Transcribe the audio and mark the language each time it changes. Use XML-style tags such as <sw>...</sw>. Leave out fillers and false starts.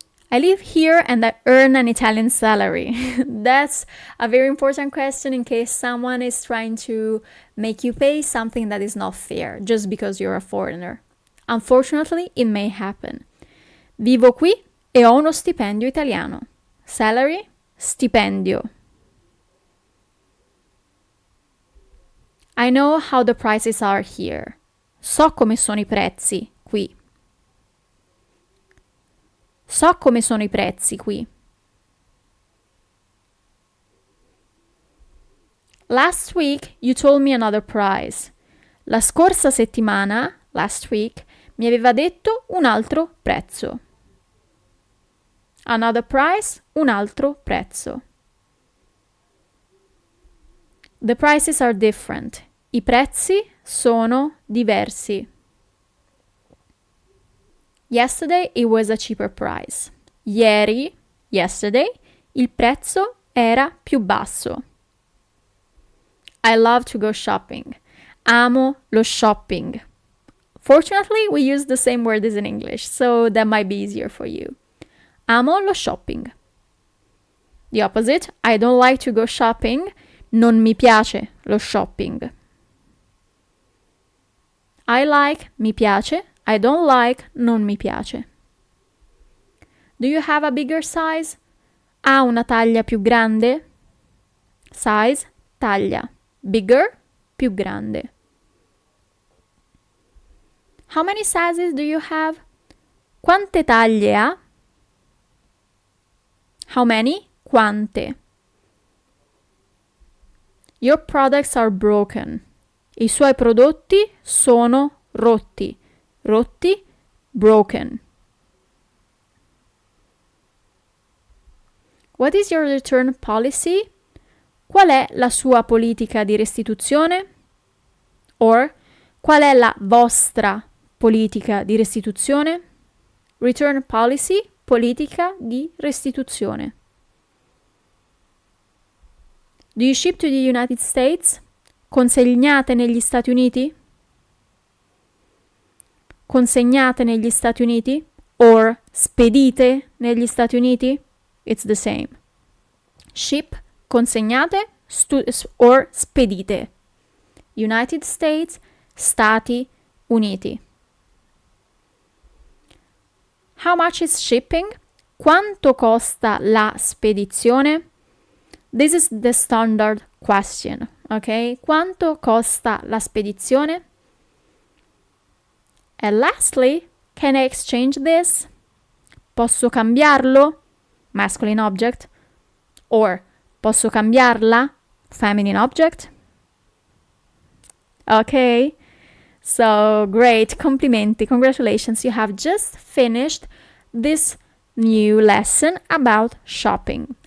<en>I live here and I earn an Italian salary. That's a very important question in case someone is trying to make you pay something that is not fair just because you're a foreigner. Unfortunately, it may happen.</en> <it>Vivo qui e ho uno stipendio italiano.</it> <en>Salary, stipendio. I know how the prices are here.</en> <it>So come sono i prezzi qui. So come sono i prezzi qui.</it> <en>Last week you told me another price.</en> <it>La scorsa settimana,</it> <en>last week,</en> <it>mi aveva detto un altro prezzo.</it> <en>Another price,</en> <it>un altro prezzo.</it> <en>The prices are different.</en> <it>I prezzi sono diversi.</it> <en>Yesterday it was a cheaper price.</en> <it>Ieri,</it> <en>yesterday,</en> <it>il prezzo era più basso.</it> <en>I love to go shopping.</en> <it>Amo lo shopping.</it> <en>Fortunately, we use the same word as in English, so that might be easier for you.</en> <it>Amo lo shopping.</it> <en>The opposite, I don't like to go shopping.</en> <it>Non mi piace lo shopping.</it> <en>I like,</en> <it>mi piace.</it> <en>I don't like,</en> <it>non mi piace.</it> <en>Do you have a bigger size?</en> <it>Ha una taglia più grande? Size, taglia. Bigger, più grande.</it> <en>How many sizes do you have?</en> <it>Quante taglie ha?</it> <en>How many? Quante. Your products are broken.</en> <it>I suoi prodotti sono rotti. Rotti, broken.</it> <en>What is your return policy?</en> <it>Qual è la sua politica di restituzione? Or, qual è la vostra politica di restituzione? Return policy, politica di restituzione.</it> <en>Do you ship to the United States?</en> <it>Consegnate negli Stati Uniti? Consegnate negli Stati Uniti? Or spedite negli Stati Uniti?</it> <en>It's the same. Ship, consegnate, or spedite. United States, Stati Uniti. How much is shipping?</en> <it>Quanto costa la spedizione?</it> <en>This is the standard question, ok?</en> <it>Quanto costa la spedizione?</it> <en>And lastly, can I exchange this?</en> <it>Posso cambiarlo?</it> <en>Masculine object.</en> <it>Or posso cambiarla?</it> <en>Feminine object. Okay, so great, complimenti, congratulations, you have just finished this new lesson about shopping.</en>